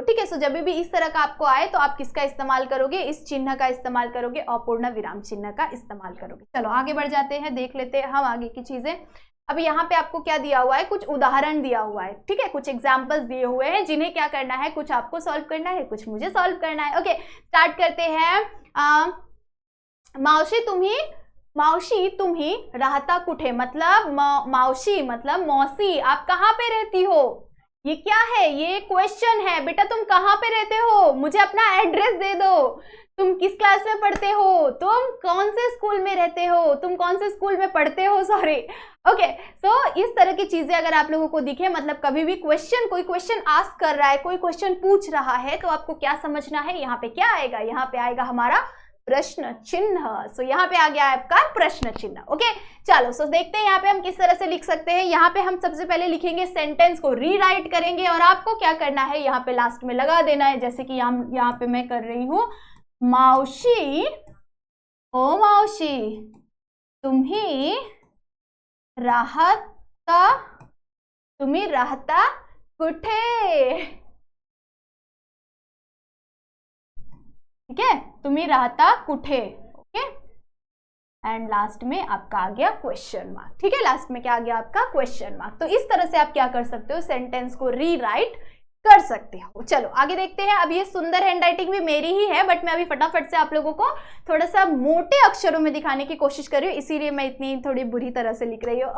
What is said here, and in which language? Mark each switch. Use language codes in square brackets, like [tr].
[hi] ठीक है, सो जब भी इस तरह का आपको आए तो आप किसका इस्तेमाल करोगे, इस चिन्ह का इस्तेमाल करोगे, अपूर्ण विराम चिन्ह का इस्तेमाल करोगे। चलो आगे बढ़ जाते हैं, देख लेते हैं हम आगे की चीजें। अब यहाँ पे आपको क्या दिया हुआ है, कुछ उदाहरण दिया हुआ है। ठीक है, कुछ एग्जाम्पल्स दिए हुए हैं जिन्हें क्या करना है, कुछ आपको सॉल्व करना है, कुछ मुझे सॉल्व करना है। ओके, स्टार्ट करते हैं। [mr] मावशी तुम्ही राहता कुठे, [hi] मतलब मावशी मतलब मौसी, आप कहाँ पे रहती हो। ये क्या है, ये क्वेश्चन है, बेटा तुम कहाँ पे रहते हो, मुझे अपना एड्रेस दे दो, तुम किस क्लास में पढ़ते हो, तुम कौन से स्कूल में रहते हो, तुम कौन से स्कूल में पढ़ते हो, सॉरी। ओके, सो इस तरह की चीजें अगर आप लोगों को दिखे, मतलब कभी भी क्वेश्चन, कोई क्वेश्चन आस्क कर रहा है, कोई क्वेश्चन पूछ रहा है, तो आपको क्या समझना है, यहाँ पे क्या आएगा, यहाँ पे आएगा हमारा प्रश्न चिन्ह। सो यहाँ पे आ गया आपका प्रश्न चिन्ह। ओके, चलो सो देखते हैं यहाँ पे हम किस तरह से लिख सकते हैं। यहाँ पे हम सबसे पहले लिखेंगे, सेंटेंस को रीराइट करेंगे, और आपको क्या करना है, यहाँ पे लास्ट में लगा देना है, जैसे कि यहाँ पे मैं कर रही हूँ, [mr] मावशी, ओ मावशी तुम्ही राहता कुठे। [hi] ठीक है, [mr] तुम्ही राहता कुठे। [hi] ओके, एंड लास्ट में आपका आ गया क्वेश्चन मार्क। ठीक है, लास्ट में क्या आ गया आपका क्वेश्चन मार्क। तो इस तरह से आप क्या कर सकते हो, सेंटेंस को रीराइट कर सकते हो। चलो आगे देखते हैं। अब ये सुंदर हैंडराइटिंग भी मेरी ही है, बट मैं अभी फटाफट से आप लोगों को थोड़ा सा मोटे अक्षरों में दिखाने की कोशिश कर रही हूँ, इसीलिए मैं इतनी थोड़ी बुरी तरह से लिख रही हूँ।